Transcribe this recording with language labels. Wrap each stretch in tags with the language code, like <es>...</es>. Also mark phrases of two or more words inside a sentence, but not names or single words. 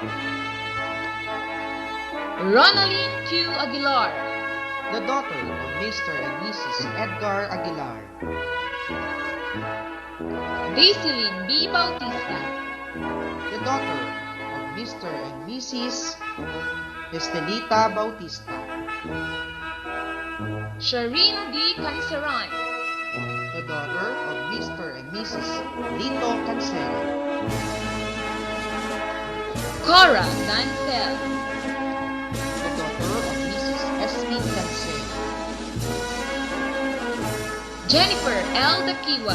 <en>Ronaline Q. Aguilar, The daughter of Mr. and Mrs. Edgar Aguilar. Daisilyn B. Bautista, The daughter of Mr. and Mrs. Estelita Bautista. Sharine D. Canceran, The daughter of Mr. and Mrs. Lito Cancela. Cora Dancel, The daughter of Mrs. S.P. Cancela. Jennifer L. Dakiwa,</en>